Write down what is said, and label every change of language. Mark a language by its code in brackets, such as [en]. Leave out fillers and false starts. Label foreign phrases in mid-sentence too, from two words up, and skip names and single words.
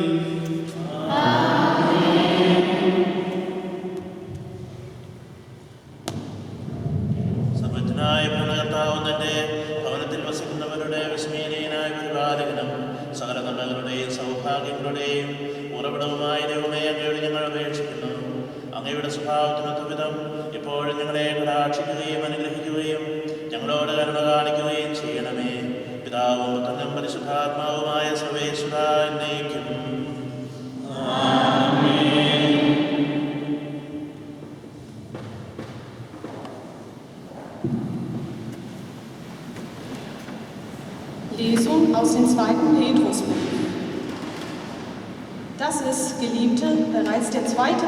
[ml] സർവജ്ഞനായ ഭരണകർത്താവ് തന്റെ ഭവനത്തിൽ വസിക്കുന്നവരുടെ വിസ്മയനീയനായ പരിപാലകനും സകല നന്മകളുടെയും സൗഭാഗ്യങ്ങളുടെയും ഉറവിടവുമായ ദൈവമേ, അങ്ങയോട് ഞങ്ങൾ അപേക്ഷിക്കുന്നു. അങ്ങയുടെ സ്വഭാവത്തിനൊത്ത വിധം ഇപ്പോഴും ഞങ്ങളെ കടാക്ഷിക്കുകയും അനുഗ്രഹിക്കുകയും ഞങ്ങളോട് കരുണ കാണിക്കുകയും ചെയ്യണമേ. പിതാവും പുത്രനും പരിശുദ്ധാത്മാവുമായ സർവേശ്വര എന്നേക്കും. [de] Lesung aus dem 2. Petrusbrief. Das ist, Geliebte, bereits der 2.